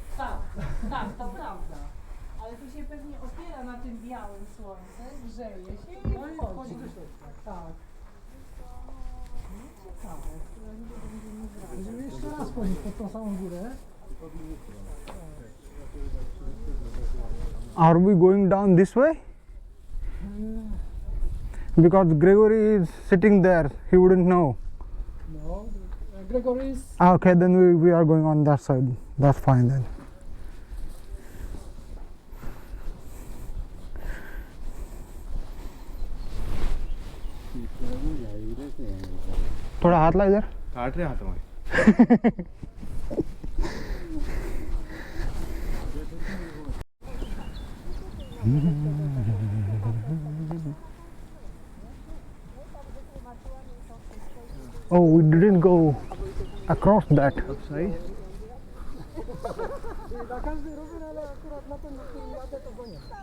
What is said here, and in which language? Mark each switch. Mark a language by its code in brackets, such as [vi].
[pl] Tak, tak, to prawda. Ale tu się pewnie opiera na tym białym słońce, grzeje się i No i wchodzi do środka. Tak. Ciekawe. Będziemy jeszcze raz chodzić pod tą samą górę. [en] Are we going down this way? Because Gregory is sitting there, he wouldn't know. No, Gregory is... Okay, then we are going on that side. That's fine then. [hi] थोड़ा हाथ ला इधर काट रहे हाथ में [en] Oh, we didn't go across that. Upside. [pl] Na każdy rower, ale akurat na ten, na którym jadę, to go nie.